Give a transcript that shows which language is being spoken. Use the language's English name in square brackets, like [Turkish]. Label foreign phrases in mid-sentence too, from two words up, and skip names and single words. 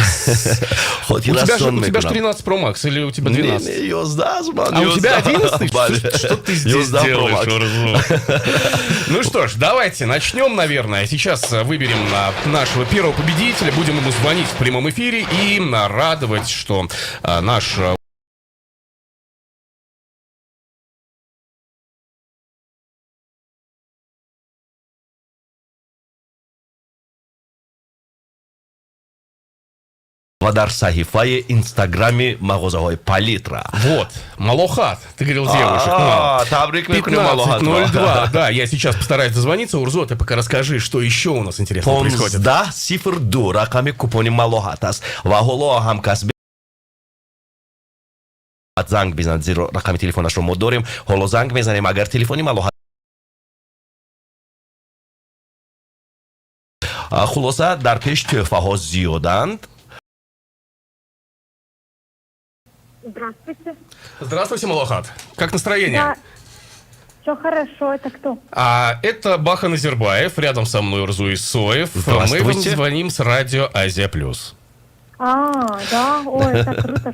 [Russian] У тебя же 13 Pro Max или у тебя 12? А у тебя 11? Что ты здесь делаешь, Урзу? Ну что ж, давайте начнем, наверное. Сейчас выберем нашего первого победителя, будем ему звонить в прямом эфире и радовать, что наш... [Tajik] ва дар саҳифаи инстаграми мағозаҳои Палитра. [Russian] Вот, Малохат, ты говорил девушек. [Tajik] Табрик мекунем Малохат. 15:02. [Russian] Да, я сейчас постараюсь дозвониться. Урзо, ты пока расскажи, что еще у нас интересного происходит. [Tajik] 15:02 рақами купони Малохат аст ва ҳоло ҳамкас занг бизанед, зеро рақами телефонашро мо дорем. ҳоло занг мезанем, агар телефони Малохат хулоса дар пеш тӯҳфаҳо зиёданд. [Russian] Здравствуйте. Здравствуйте, Малохат. Как настроение? Да, все хорошо. Это кто? Это Бахан Азербаев, рядом со мной Урзу Исоев. Мы вам Здравствуйте. звоним с радио Азия Плюс. Да, ой, это круто.